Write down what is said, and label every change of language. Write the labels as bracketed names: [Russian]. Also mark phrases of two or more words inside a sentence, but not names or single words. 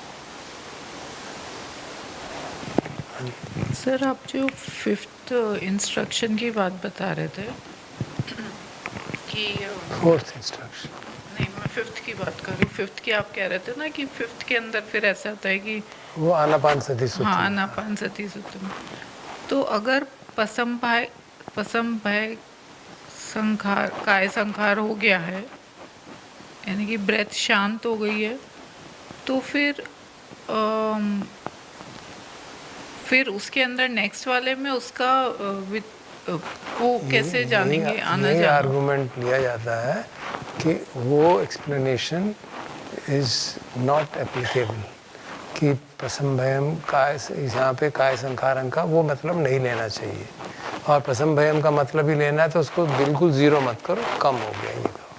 [Hindi] सर, आप जो 5th इंस्ट्रक्शन की बात बता रहे थे कि 4th इंस्ट्रक्शन नहीं, मैं 5th की बात कर रही हूँ। 5th की आप कह रहे थे ना कि 5th के अंदर फिर ऐसा होता है कि वो आनापानसति सूत्र। हाँ, आनापानसति सूत्र में। तो अगर [Pali] पसम भय संखार, काय संखार [Hindi] हो गया है, यानी कि ब्रेथ शांत हो गई है, तो फिर उसके अंदर नेक्स्ट वाले में उसका वो कैसे जानेंगे आना ये जाना? आर्गुमेंट लिया जाता है कि वो [English] explanation is not applicable, [Hindi] कि [Pali] प्रसम भयम काय, [Hindi] यहाँ पे [Pali] काय संखारम [Hindi] का वो मतलब नहीं लेना चाहिए, और [Pali] प्रसम भयम [Hindi] का मतलब ही लेना है तो उसको बिल्कुल ज़ीरो मत करो, कम हो गया ये कहो।